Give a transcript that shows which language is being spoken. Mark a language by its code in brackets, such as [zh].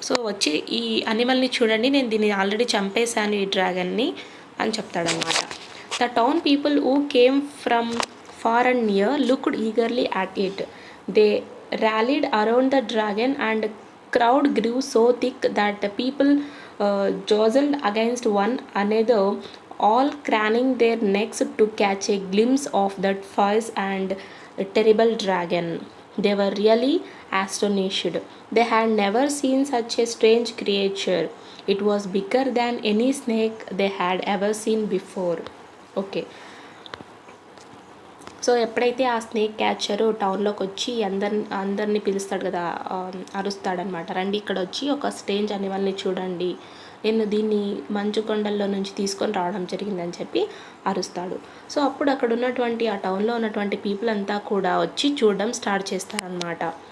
[te] So వచ్చి ఈ అనిమల్ని చూడండి, నేను దీన్ని ఆల్రెడీ చంపేశాను ఈ డ్రాగన్ని అని చెప్తాడనమాట. [en] The town people who came from far and near looked eagerly at it. They rallied around the dragon and crowd grew so thick that the people jostled against one another, all craning their necks to catch a glimpse of that fierce and terrible dragon. They were really astonished. They had never seen such a strange creature. It was bigger than any snake they had ever seen before. Okay. [te] So ఎప్పుడైతే ఆ snake క్యాచరు టౌన్లోకి వచ్చి అందరినీ పిలుస్తాడు కదా, అరుస్తాడనమాట, రండి ఇక్కడ వచ్చి ఒక స్ట్రేంజ్ అనిమల్ని చూడండి, నేను దీన్ని మంచు కొండల్లో నుంచి తీసుకొని రావడం జరిగిందని చెప్పి అరుస్తాడు. సో అప్పుడు అక్కడ ఉన్నటువంటి ఆ టౌన్లో ఉన్నటువంటి పీపుల్ అంతా కూడా వచ్చి చూడడం స్టార్ట్ చేస్తారనమాట.